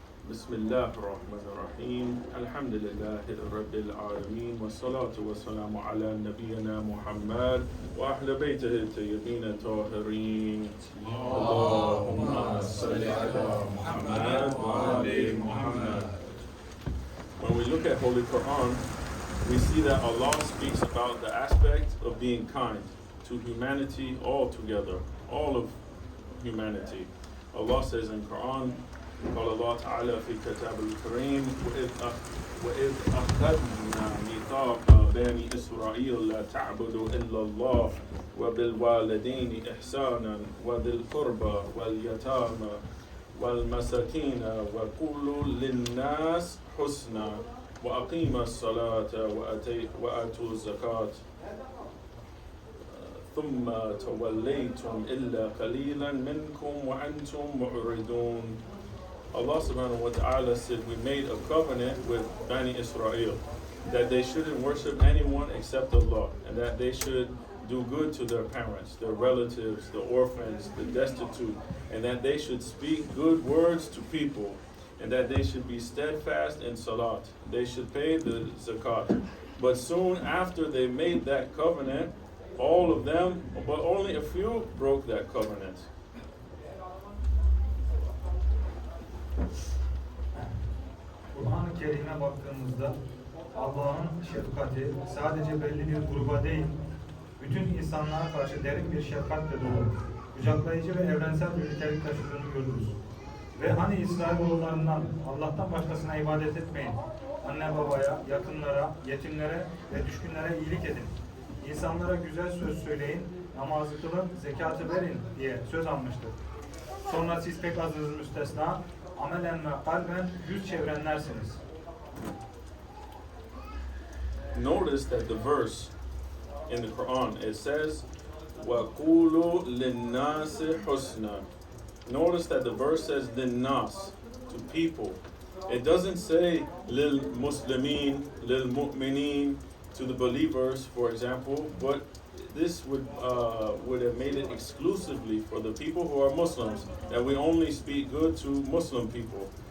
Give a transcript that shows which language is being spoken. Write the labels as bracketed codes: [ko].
[ar] بسم الله الرحمن الرحيم الحمد لله رب العالمين والصلاة والسلام على نبينا محمد وأهل بيته الطيبين الطاهرين اللهم صل على محمد وآل محمد. [en] When we look at Holy Quran, we see that Allah speaks about the aspect of being kind to humanity altogether, all of humanity. Allah says in Quran, [ar] قال الله تعالى في كتاب الكريم وإذ أخذنا ميثاق بني إسرائيل لا تعبدوا إلا الله وبالوالدين إحسانا وذي القربى واليتامى والمساكين وقولوا للناس حسنا وأقيموا الصلاة وآتوا الزكاة ثم توليتم إلا قليلا منكم وأنتم معرضون. [en] Allah subhanahu wa ta'ala said, we made a covenant with Bani Israel that they shouldn't worship anyone except Allah, and that they should do good to their parents, their relatives, the orphans, the destitute, and that they should speak good words to people, and that they should be steadfast in salat. They should pay the zakat. But soon after they made that covenant, all of them, but only a few, broke that covenant. [tr] Kur'an-ı Kerim'e baktığımızda Allah'ın şefkati sadece belli bir gruba değil, bütün insanlara karşı derin bir şefkatle dolu, kucaklayıcı ve evrensel bir nitelik taşıdığını görürüz. Ve hani İsrailoğullarından Allah'tan başkasına ibadet etmeyin, anne babaya, yakınlara, yetimlere ve düşkünlere iyilik edin, İnsanlara güzel söz söyleyin, namazı kılın, zekatı verin diye söz almıştır. Sonra siz pek azınız müstesna, amelen ve kalben yüz çevirenlersiniz. [en] Notice that the verse in the Quran, it says, [ar] وَقُولُوا لِلنَّاسِ حُسْنًا. [en] Notice that the verse says لِلنَّاسِ, to people. It doesn't say [ar] لِلْمُسْلِمِينَ, لِلْمُؤْمِنِينَ, [en] to the believers, for example, but this would have made it exclusively for the people who are Muslims, that we only speak good to Muslim people.